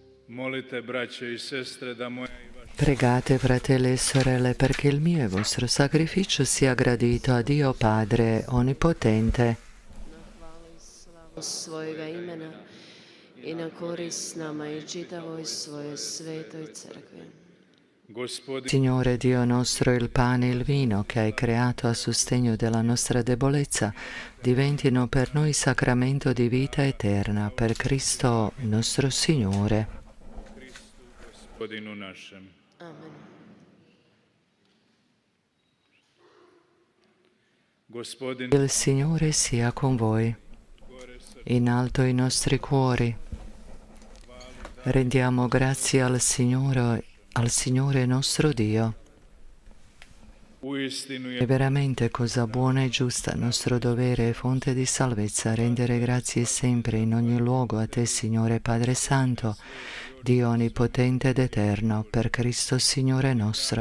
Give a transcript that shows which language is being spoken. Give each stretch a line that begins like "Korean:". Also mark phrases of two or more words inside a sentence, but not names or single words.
Croatian: Molite, braće i sestre, da moja i vaša
Italian: Pregate, fratelli e sorelle, perché il mio e vostro sacrificio sia gradito a Dio Padre Onnipotente.
Croatian: Svojega imena i na korist nama i čitavoj svojoj svetoj crkvi. Gospodin
Italian: Signore Dio nostro, il pane e il vino che hai creato a sostegno della nostra debolezza diventino per noi sacramento di vita eterna, per Cristo nostro Signore.
Croatian: Gospodinu našem. Amen. Gospodin
Italian: Il Signore sia con voi. In alto i nostri cuori. Rendiamo grazie al Signore nostro Dio.
Croatian: uistinu
Italian: È
Croatian: je
Italian: veramente cosa buona e giusta, nostro dovere e fonte di salvezza, rendere grazie sempre in ogni luogo a Te, Signore Padre Santo, Dio Onnipotente ed Eterno, per Cristo Signore nostro.